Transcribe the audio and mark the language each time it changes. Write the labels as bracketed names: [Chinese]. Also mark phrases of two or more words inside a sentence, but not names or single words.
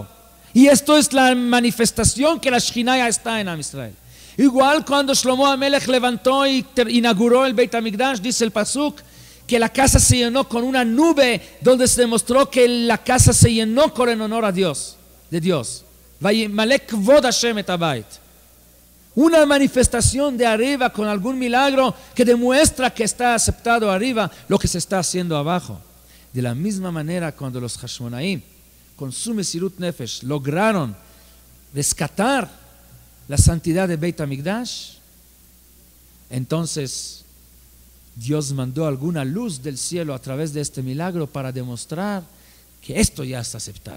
[Spanish] Y esto es la manifestación que la Shekhinah ya está en Am Israel. Igual cuando Shlomo HaMelech levantó y inauguró el Beit HaMikdash, dice el pasuk, que la casa se llenó con una nube, donde se demostró que la casa se llenó con el honor a Dios, de Dios. [Hebrew] וימלא כבוד השם את הבית. [Spanish] Una manifestación de arriba con algún milagro que demuestra que está aceptado arriba lo que se está haciendo abajo. De la misma manera, cuando los Hashmonaim con su [Hebrew] מסירות נפש [Spanish] lograron rescatar la santidad de Beit HaMikdash, entonces Dios mandó alguna luz del cielo a través de este milagro para demostrar que esto ya está aceptado.